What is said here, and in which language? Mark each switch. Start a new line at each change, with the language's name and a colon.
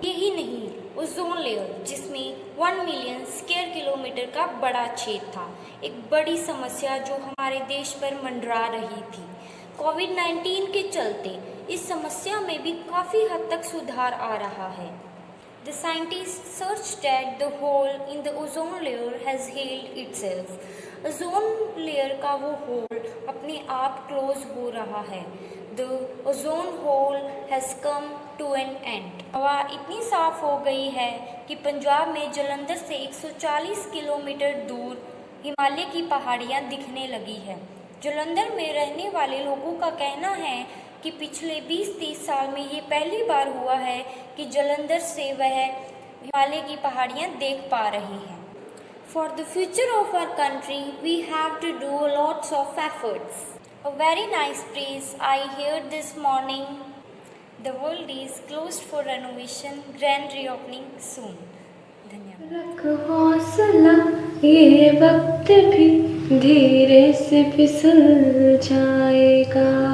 Hindi: यही नहीं, ozone layer जिसमें 1 मिलियन स्क्वायर किलोमीटर का बड़ा छेद था, एक बड़ी समस्या जो हमारे देश पर मंडरा रही थी। कोविड-19 के चलते इस समस्या में भी काफ़ी हद तक सुधार आ रहा है।
English: The scientists searched that the hole in the ozone layer has healed itself.
Hindi: Ozone layer का वो होल अपने आप क्लोज हो रहा है।
English: The ozone hole has come to an end.
Hindi: हवा इतनी साफ हो गई है कि पंजाब में जालंधर से 140 किलोमीटर दूर हिमालय की पहाड़ियाँ दिखने लगी है। जालंधर में रहने वाले लोगों का कहना है कि पिछले 20-30 साल में ये पहली बार हुआ है कि जालंधर से वह हिमालय की पहाड़ियाँ देख पा रहे हैं।
English: For the future of our country, we have to do lots of efforts. A very nice place I heard this morning. The world is closed for renovation, grand reopening soon.
Hindi: धन्यवाद। रख हौसला, ये वक्त भी धीरे से फिसल जाएगा।